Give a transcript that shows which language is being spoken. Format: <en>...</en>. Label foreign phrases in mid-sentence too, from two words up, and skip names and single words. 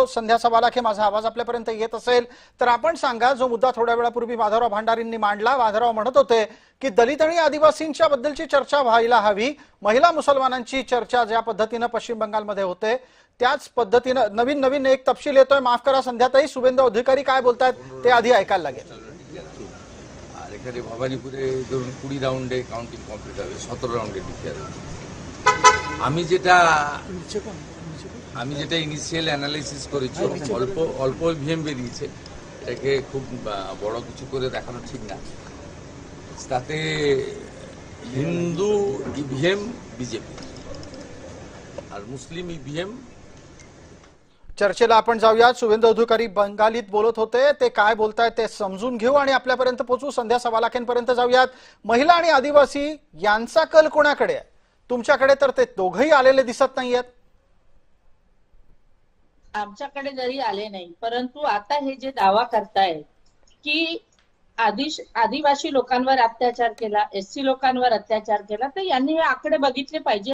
<mr>संध्या सवालाखे, माझा आवाज आपल्यापर्यंत येत असेल तर आपण सांगा, जो मुद्दा थोड्या वेळापूर्वी माधवराव भांडारींनी मांडला. माधवराव म्हणत होते की दलित आणि आदिवासींच्या बद्दलची चर्चा व्हायला हवी. महिला मुसलमानांची चर्चा ज्या पद्धतीनं पश्चिम बंगालमध्ये होते त्याच पद्धतीनं नवीन एक तपशील येतोय. माफ करा संध्याताई, शुभेंदू अधिकारी काय बोलतायत ते आधी ऐकायला लागेल.</mr> <bn>এখানে ভবানীপুরে ধরুন 20 রাউন্ডে</bn> <en>counting complete</en> <bn>হবে, 17 রাউন্ডে ডিক্লেয়ার হবে। আমি যেটা</bn> <en>initial analysis</en> <bn>করেছি, অল্প ইভিএম বেরিয়েছে, এটাকে খুব বড় কিছু করে দেখানো ঠিক না। তাতে হিন্দু ইভিএম বিজেপি আর মুসলিম ইভিএম।</bn> <mr>चर्चेला आपण जाऊयात. शुभेंदू अधिकारी बंगालीत बोलत होते, ते काय बोलतायत ते समजून घेऊ आणि आपल्यापर्यंत पोहोचू. संध्या सवालाखेंपर्यंत जाऊयात. महिला आणि आदिवासी यांचा कल कोणाकडे आहे? तुमच्याकडे तर ते दोघंही आलेले दिसत नाहीयेत. आमच्याकडे जरी आले नाही, परंतु आता हे जे दावा करतायत की आदिवासी लोकांवर अत्याचार केला, एससी लोकांवर अत्याचार केला, तर यांनी हे आकडे बघितले पाहिजे.</mr>